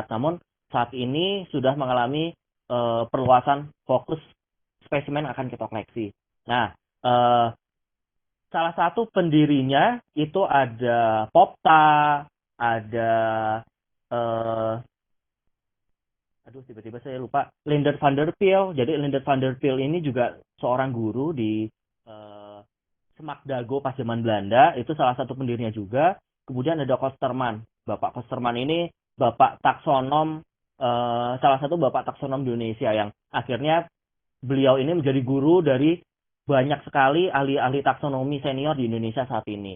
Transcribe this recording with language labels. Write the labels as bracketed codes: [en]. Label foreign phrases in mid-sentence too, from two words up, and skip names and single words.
[id] Namun saat ini sudah mengalami perluasan fokus spesimen yang akan kita koleksi. Nah, salah satu pendirinya itu ada Popta, ada tiba-tiba saya lupa, Leendert van der Pijl. Jadi Leendert van der Pijl ini juga seorang guru di Semak Dago pas zaman Belanda, itu salah satu pendirinya juga. Kemudian ada Kosterman. Bapak Kosterman ini bapak taksonom, salah satu bapak taksonom di Indonesia yang akhirnya beliau ini menjadi guru dari banyak sekali ahli-ahli taksonomi senior di Indonesia saat ini.